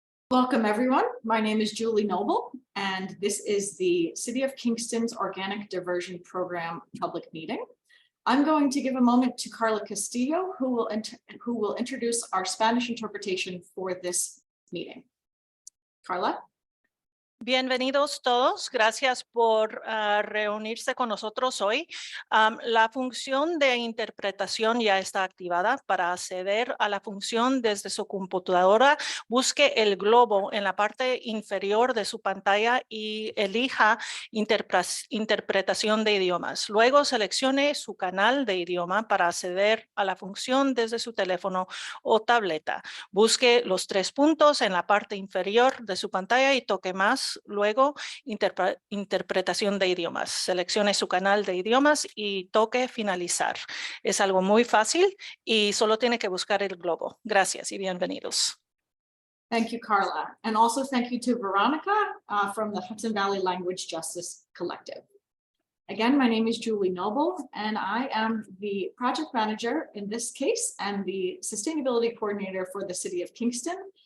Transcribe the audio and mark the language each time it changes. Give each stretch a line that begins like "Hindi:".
English: Welcome, everyone. My name is Julie Noble, and this is the City of Kingston's Organic Diversion Program public meeting. I'm going to give a moment to Carla Castillo, who will introduce our Spanish interpretation for this meeting. Carla?
Spanish: Bienvenidos todos, gracias por reunirse con nosotros hoy. La función de interpretación ya está activada. Para acceder a la función desde su computadora, busque el globo en la parte inferior de su pantalla y elija interpretación de idiomas. Luego seleccione su canal de idioma para acceder a la función desde su teléfono o tableta. Busque los 3 puntos en la parte inferior de su pantalla y toque más. Luego, interpretación de idiomas. Seleccione su canal de idiomas y toque finalizar. Es algo muy fácil y solo tiene que buscar el globo. Gracias y bienvenidos.
English: Thank you, Carla. And also thank you to Veronica from the Hudson Valley Language Justice Collective. Again, my name is Julie Noble, and I am the project manager in this case and the sustainability coordinator for the City of Kingston.